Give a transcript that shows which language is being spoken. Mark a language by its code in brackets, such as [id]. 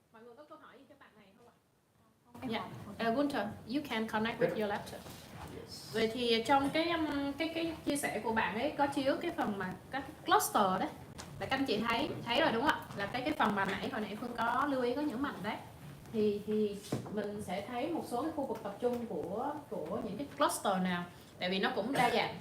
[vi] Mọi người có câu hỏi gì cho bạn này không ạ? [en] Yeah. Gunther, you can connect with your laptop. [vi] Vậy thì trong cái chia sẻ của bạn ấy có chiếu cái phần mà các cluster đấy, là các anh chị thấy rồi đúng không ạ? Là cái phần mà hồi nãy Phương có lưu ý, có nhấn mạnh đấy. Thì mình sẽ thấy một số cái khu vực tập trung của những cái cluster nào. Tại vì nó cũng đa dạng.